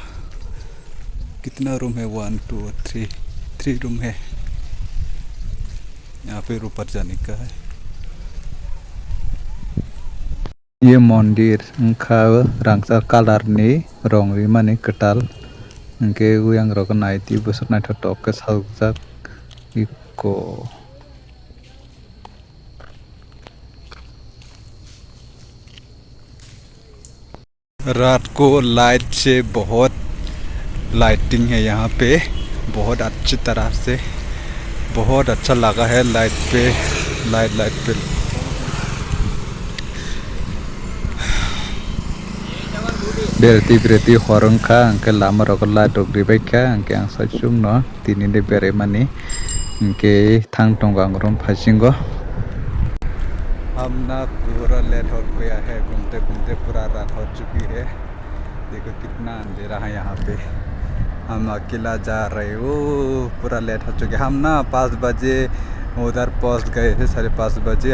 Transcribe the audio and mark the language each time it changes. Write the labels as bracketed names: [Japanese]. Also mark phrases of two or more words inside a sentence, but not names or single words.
[Hindi] कितना रूम है? 1 2 3 रूम है। यहाँ पे ऊपर जाने का है। ये मंदिर उनका रंगसा कलर नी रंग माने कटाल उनके [Kok Borok] yang rok naiti busuk nai tok ke saljak iko। [Hindi] रात को लाइट से बहुत लाइटिंग है यहाँ पे, बहुत अच्छी तरह से, बहुत अच्छा लगा है लाइट पे। लाइट पे [Kok Borok] berarti horong ka angke lama rokola dogri baika angke ang sachung no tini de bere mani angke thang tonggang rom phasingo। [Hindi] हम ना पूरा लेट हो गया है, घूमते घूमते पूरा रात हो चुकी है। देखो कितना अंधेरा है यहाँ पे। हम अकेला जा रहे हो, पूरा लेट हो चुके। हम ना 5 बजे उधर पहुँच गए थे, 5:30 बजे।